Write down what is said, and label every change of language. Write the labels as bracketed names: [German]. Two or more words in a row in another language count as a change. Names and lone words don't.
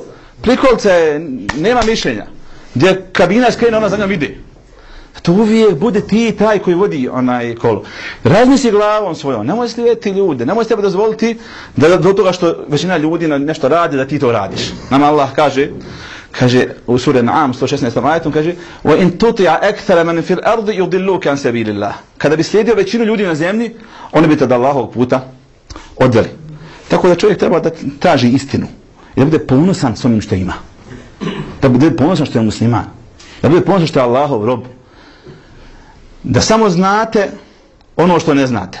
[Bosnian] Prikolica nema mišljenja. Gdje kabina skrene, ona za njom ide. To uvijek bude ti taj koji vodi kolo. Razmisli glavom svojom, nemoj slijediti ljude, nemoj sebe dozvoliti da do toga što većina ljudi nešto radi, da ti to radiš. Nama Allah kaže u suri An'am 116. ajetom, kaže [Arabic] وَإِن تُطِعَ أَكْثَرَ مَنْ فِي الْأَرْضِ يُضِلُّوكَ عَنْ سَبِيلِ اللَّهِ. [Bosnian] Kada bi slijedio većinu ljudi na zemlji, oni bi te od Allahovog puta odveli. Tako da čovjek treba da traži istinu i da bude ponosan s onim što ima. Da bude ponosan što je musliman. Da bude ponosan što je Allahov rob. Da samo znate ono što ne znate.